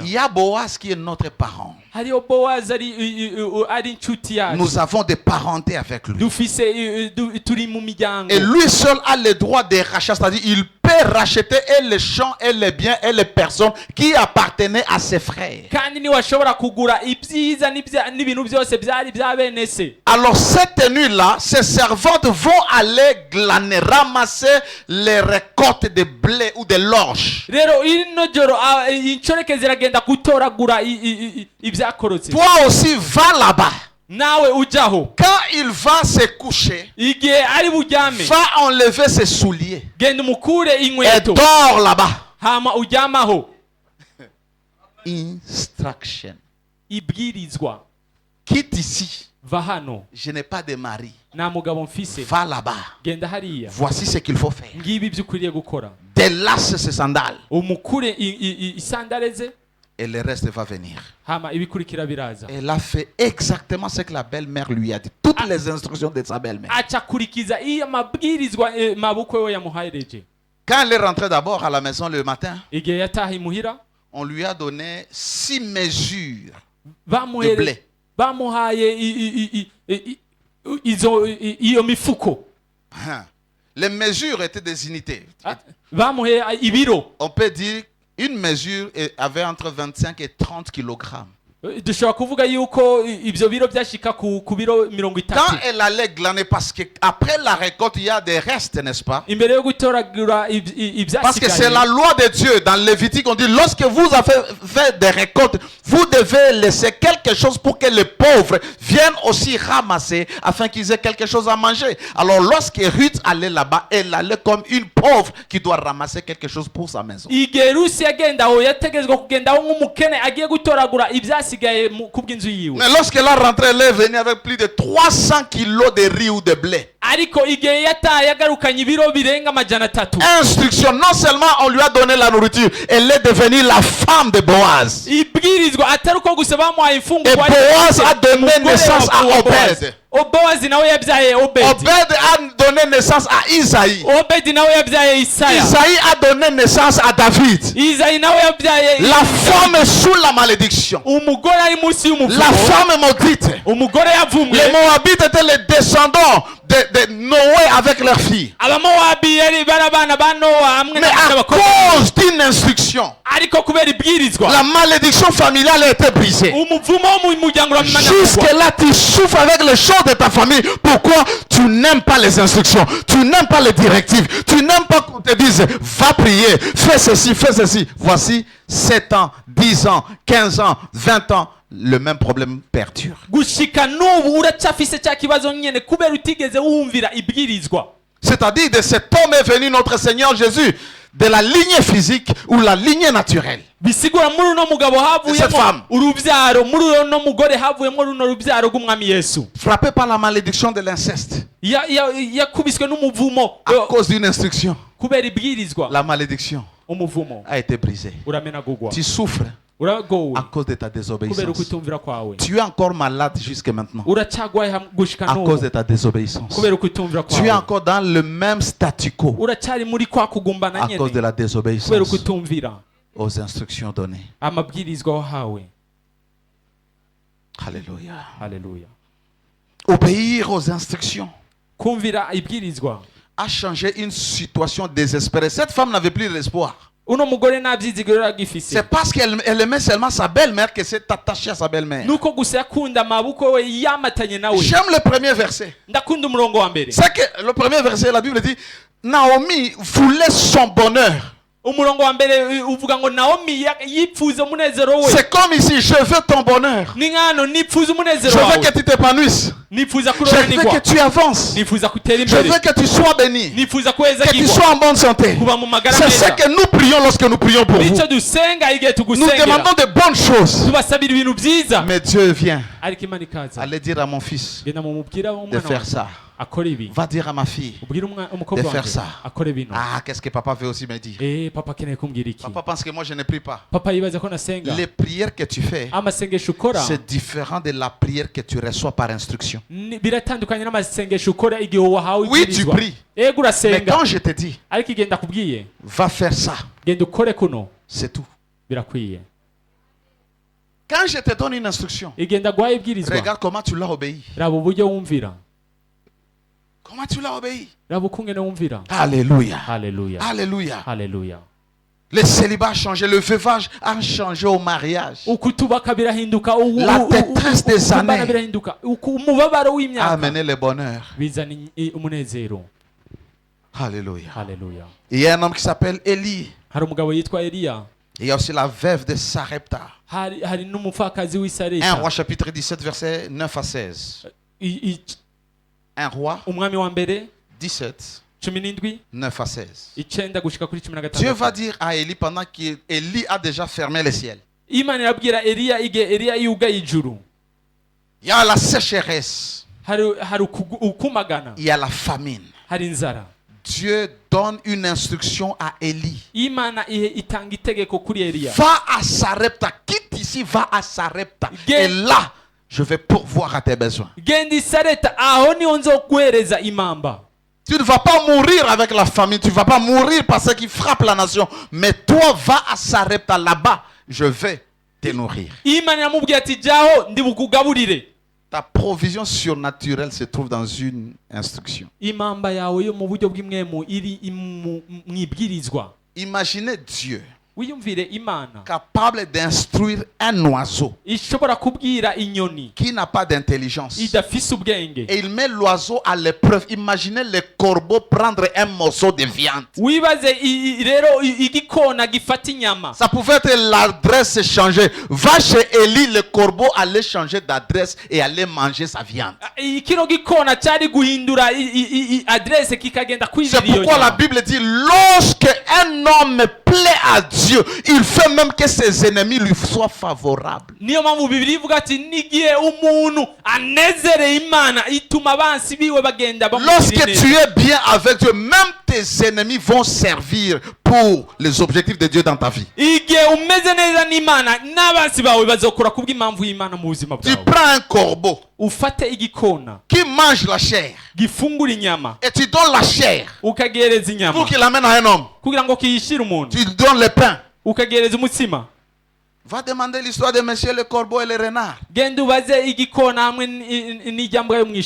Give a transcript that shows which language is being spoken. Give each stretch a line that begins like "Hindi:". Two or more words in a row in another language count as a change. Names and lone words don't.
French: il y a Boaz qui est notre parent.
Rundi: hariyo Bowazi ari inshuti yacu,
French: Nous avons des parentés avec lui.
Rundi: dufise turi mu miryango.
French: Et lui seul a le droit de racheter, c'est-à-dire il peut racheter et les champs et les biens et les personnes qui appartenaient à ses frères.
Rundi: kandi niwe ashobora kugura ibyiza n'ibintu byose byari bya bene se.
French: Alors cette nuit-là, ses servantes vont aller glaner, ramasser les récoltes de blé ou de l'orge.
Rundi: Rero ino joro inshoreke ziragenda gutoragura ibyakorotse.
French: Toi aussi, va là-bas.
Rundi: Nawe ujaho,
French: Quand il va se coucher,
Rundi: igihe ari buryame
French: va enlever ses souliers
Rundi: genda umukure
French: et
Rundi: inkweto
French: dors là-bas.
Rundi: hama uryamaho.
French: Instruction.
Rundi: Ibwirizwa,
French: Quitte ici.
Rundi: va hano,
French: Je n'ai pas de mari.
Rundi: nta mugabo mfise,
French: Va là-bas.
Rundi: genda hariya,
French: Voici ce qu'il faut faire.
Rundi: ngibi ibyo ukwiriye gukora.
French: Délace ses sandales.
Rundi: Umukure isandare ze,
French: Et le reste va venir.
Rundi: hama ibikurikira biraza.
French: Elle a fait exactement ce que la belle-mère lui a dit. Toutes les instructions de sa belle-mère.
Rundi: Acakurikiza iyo mabwirizwa mabukwe we yamuhayereje.
French: Quand elle est rentrée d'abord à la maison le matin,
Rundi: Igihe yataha imuhira
French: on lui a donné 6 mesures de
Rundi: bamuhaye
French: blé.
Rundi: iyo mifuko. Hein.
French: Les mesures étaient des unités.
Rundi: Bamuhaye ibiro.
French: On peut dire une mesure avait entre 25 et 30 kilogrammes.
Rundi: Dushobora kuvuga yuko ibyo biro byashika ku biro 30.
French: Quand elle allait glaner, parce qu'après la récolte, il y a des restes, n'est-ce pas?
Rundi: Imbere yo gutoragura
French: Parce que c'est
Rundi: ibyashikaye,
French: la loi de Dieu. Dans Lévitique, on dit, lorsque vous avez fait des récoltes, vous devez laisser quelque chose pour que les pauvres viennent aussi ramasser, afin qu'ils aient quelque chose à manger. Alors lorsque Ruth allait là-bas, elle allait comme une pauvre qui doit ramasser quelque chose pour sa maison.
Rundi: igihe Rusi yagenda aho yategezwa kugenda aho nk'umukene agiye gutoragura ibyasi byasigaye kubw'inzu yiwe.
French: Mais lorsqu'elle a rentré, elle est venue avec plus de 300 kilos de riz ou de blé.
Rundi: Ariko igihe yataye yagarukanye ibiro birenga amajana 3.
French: Instruction. Non seulement on lui a donné la nourriture, elle est devenue la femme de Boaz.
Rundi: Ibwirizwa atari uko gusa bamuhaye
French: Et
Rundi: imfungurwa.
French: Boaz a donné naissance à Obed.
Rundi: Bowazi nawe yabyaye Obedi.
French: Obed a donné naissance à Isaïe.
Rundi: Obedi nawe yabyaye Isaya.
French: Isaïe a donné naissance à David.
Rundi: Isayi nawe yabyaye.
French: La femme est sous la malédiction.
Rundi: Umugore ari munsi y'umuvumo.
French: La femme est maudite.
Rundi: Umugore yavumwe.
French: Les Moabites étaient les descendants de Noé avec leurs filles.
Rundi: Abamowabi yari barabana ba Nowa hamwe
French: Mais à cause d'une instruction,
Rundi: ariko kubera ibwirizwa
French: la malédiction familiale a été brisée.
Rundi: umuvumo wo mu muryango uramanyagurwa.
French: Jusque-là, tu souffres avec les choses de ta famille. Pourquoi? Tu n'aimes pas les instructions. Tu n'aimes pas les directives. Tu n'aimes pas qu'on te dise, va prier, fais ceci, fais ceci. Voici 7 ans, 10 ans, 15 ans, 20 ans. Le même problème perdure.
Rundi: Gushika n'ubu uracyafise cya kibazo nyene kubera utigeze wumvira ibwirizwa.
French: C'est-à-dire de cet homme est venu notre Seigneur Jésus de la lignée physique ou la lignée naturelle.
Rundi: Bisigura muri uno mugabo havuyemo urubyaro, muri uno mugore havuyemo runo rubyaro rw'umwami Yesu.
French: Frappé par la malédiction de l'inceste.
Rundi: Yakubiswe n'umuvumo
French: À cause d'une instruction.
Rundi: kubera ibwirizwa.
French: La malédiction
Rundi: Umuvumo
French: a été brisée.
Rundi: uramenagurwa.
French: Tu souffres
Rundi: Uragowe
French: à cause de ta
Rundi: kubera
French: désobéissance.
Rundi: ukutumvira kwawe.
French: Tu es encore malade jusqu'à maintenant
Rundi: Uracyagwaye gushika
French: à cause de
Rundi: n'ubu
French: ta désobéissance.
Rundi: kubera ukutumvira
French: Tu es
Rundi: kwawe.
French: encore dans le même statu quo
Rundi: Uracyari muri kwa kugumbana
French: à cause de
Rundi: nyene
French: la
Rundi: kubera
French: désobéissance
Rundi: ukutumvira
French: aux instructions données.
Rundi: amabwirizwa wahawe.
French: Alléluia.
Rundi: Haleluya.
French: Obéir aux instructions
Rundi: Kumvira ibwirizwa.
French: a changé une situation désespérée. Cette femme n'avait plus d'espoir.
Rundi: Uno mugore nta byizigiro agifise.
French: C'est parce qu'elle aimait seulement sa belle-mère qu'elle s'est attachée à sa belle-mère.
Rundi: Nuko gusa yakunda amaboko we yamatanye nawe.
French: J'aime le premier verset.
Rundi: Ndakunda umurongo wa mbere.
French: C'est que le premier verset, la Bible dit, Naomi voulait son bonheur.
Rundi: Umurongo wa mbere uvuga ngo Naomi yipfuza umunezero we.
French: C'est comme ici, je veux ton bonheur.
Rundi: Ni ngano nipfuza
French: Je
Rundi: umunezero
French: veux
Rundi: wawe.
French: que tu t'épanouisses.
Rundi: Nifuza
French: Je veux
Rundi: kuroranirwa.
French: que tu avances.
Rundi: Nifuza kutera
French: Je
Rundi: imbere.
French: veux que tu sois béni.
Rundi: Nifuza
French: Que tu
Rundi: kwezagirwa.
French: sois en bonne santé.
Rundi: Kuba mu magara
French: C'est ce
Rundi: meza.
French: que nous prions lorsque nous prions pour vous.
Rundi: Nicyo dusenga igihe
French: Nous
Rundi: tugusengera.
French: demandons de bonnes choses.
Rundi: Tubasabira ibintu byiza.
French: Mais Dieu vient.
Rundi: Ariko Imana ikaza.
French: Allez dire à mon fils
Rundi: Genda mu mubwira
French: de
Rundi: w'umwana
French: faire
Rundi: wawe
French: ça.
Rundi: akora ibi.
French: Va dire à ma fille
Rundi: Ubwira umukobwa
French: de faire
Rundi: wanjye
French: ça.
Rundi: akora ibintu.
French: Ah, qu'est-ce que papa veut aussi me dire?
Rundi: Papa akeneye kumbwira iki?
French: Papa pense que moi je ne prie pas.
Rundi: Papa yibaza ko nasenga.
French: Les prières que tu fais,
Rundi: Amasengesho ukora
French: c'est différent de la prière que tu reçois par instruction.
Rundi: biratandukanye n'amasengesho ukora igihe wahawe
French: Oui, tu
Rundi: ibwirizwa.
French: pries.
Rundi: Ego
French: Mais
Rundi: urasenga
French: quand je te dis,
Rundi: ariko igenda kubwiye
French: va faire ça,
Rundi: genda ukore kuno
French: c'est tout.
Rundi: birakwiye.
French: Quand je te donne une instruction,
Rundi: Igenda guhaye ibwirizwa.
French: regarde comment tu l'as obéi.
Rundi: Raba uburyo wumvira.
French: Comment tu l'as obéi?
Rundi: Raba ukungene wumvira.
French: Alléluia.
Rundi: Haleluya.
French: Alléluia.
Rundi: Haleluya.
French: Le célibat a changé, le veuvage a changé au mariage.
Rundi: Ukutubaka birahinduka.
French: La détresse des
Rundi: ukubana
French: années
Rundi: birahinduka. Umubabaro
French: a
Rundi: w'imyaka
French: amené le bonheur.
Rundi: bizana umunezero.
French: Alléluia.
Rundi: Haleluya.
French: Il y a un homme qui s'appelle Élie.
Rundi: Hari umugabo yitwa Eliya.
French: Il y a aussi la veuve de Sarepta.
Rundi: Hari n'umupfakazi
French: 1
Rundi: w'Isareta.
French: roi chapitre 17 verset 9 à 16. 1 roi
Rundi: Umwami wa mbere 17 17
French: 9 à 16.
Rundi: icenda gushika kuri 16.
French: Dieu va dire à Élie pendant qu'Élie a déjà fermé le ciel.
Rundi: Imana irabwira Eliya igihe Eliya yugaye ijuru.
French: Il y a la sécheresse.
Rundi: Hari ukumagana.
French: Il y a la famine.
Rundi: Hari inzara.
French: Dieu donne une instruction à Élie.
Rundi: Imana itanga itegeko kuri Eliya.
French: Va à Sarepta. Quitte ici, va à Sarepta. Ge- Et là, je vais pourvoir à tes besoins.
Rundi: Genda i Sareta aho niho nzoguhereza imamba.
French: Tu ne vas pas mourir avec la famine. Tu ne vas pas mourir par ce qui frappe la nation. Mais toi, va à Sarepta. Là-bas, je vais te nourrir.
Rundi: Imana iramubwira ati jaho ndi bukugaburire.
French: Ta provision surnaturelle se trouve dans une instruction.
Rundi: Imamba yawe yo mu buryo bw'imwemu iri mwibwirizwa.
French: Imaginez Dieu
Rundi: Wiyumvire Imana
French: capable d'instruire un oiseau
Rundi: ishobora kubwira inyoni
French: qui n'a pas d'intelligence.
Rundi: idafise ubwenge.
French: Et il met l'oiseau à l'épreuve. Imaginez le corbeau prendre un morceau de viande.
Rundi: Wibaze rero igikona gifata inyama.
French: Ça pouvait être l'adresse changée. Va chez Élie, le corbeau allait changer d'adresse et allait manger sa viande.
Rundi: Kino gikona cyari guhindura adresse kikagenda
French: C'est
Rundi: kwizira iyo
French: pourquoi la
Rundi: nyama.
French: Bible dit, lorsque un homme plaît à Dieu, il fait même que ses ennemis lui soient favorables.
Rundi: niyo mpamvu bibiri ivuga ati n'igihe umuntu anezereye imana ituma abansi biwe bagenda
French: Lorsque
Rundi: bamugirira
French: tu
Rundi: neza.
French: es bien avec Dieu, même tes ennemis vont servir pour les objectifs de Dieu dans ta vie.
Rundi: igihe umeze neza n'imana n'abansi bawe bazokora kubw'impamvu y'imana mu buzima
French: Tu
Rundi: bwawe.
French: prends un corbeau
Rundi: ufate igikona
French: qui mange la chair
Rundi: gifungura inyama
French: et tu donnes la chair
Rundi: ukagihereza inyama
French: pour qu'il l'amène à un homme.
Rundi: kugira ngo kiyishire umuntu,
French: Tu lui donnes le pain.
Rundi: ukagihereza umutsima.
French: Va demander l'histoire de monsieur le corbeau et le renard.
Rundi: genda ubaze igikona hamwe n'ijyambwa yo mu
French: Tu